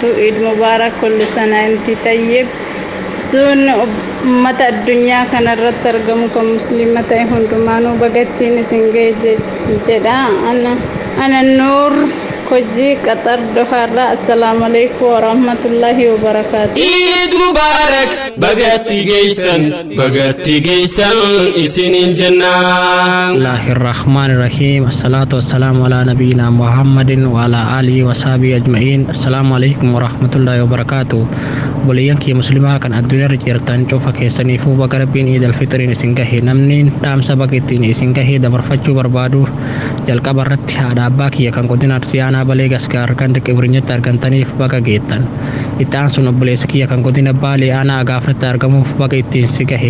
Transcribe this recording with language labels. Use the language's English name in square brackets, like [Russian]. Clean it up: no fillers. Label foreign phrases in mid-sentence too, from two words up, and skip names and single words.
[Arabic] عيد مبارك كل سنة إنت طيب. [Oromo] Sun ummata addunyaa kanarratti argamu kan muslima ta'e hundumaanuu bagattiin isin ga'e jedha. Ana Nuur Kojii Qatar Doharraa. [Arabic] السلام عليكم ورحمة الله وبركاته. عيد مبارك [Oromo] bagatti geessan isinin jannaa. [Arabic] بسم الله الرحمن الرحيم. الصلاة والسلام على نبينا محمد وعلى آله وصحبه أجمعين. السلام عليكم ورحمة الله وبركاته. [Oromo] Boleeyyan kiyya muslimaa kan addunyaa irra jirtan cufa keessaniifuu baga rabbiin Eid al-Fitriin isin gahe. Namni dhaamsa bagattiin isin gahe dabarfachuu barbaadu jalqaba irratti haadha abbaa kiyya kan godina Arsii aanaa Balee Gaskaar kan Qibrinyatti argamtaniif baga geettan. Itti aansuun obboleessa kiyya kan godina Baalee aanaa Agaafatti argamuuf baga ittiin si gahe.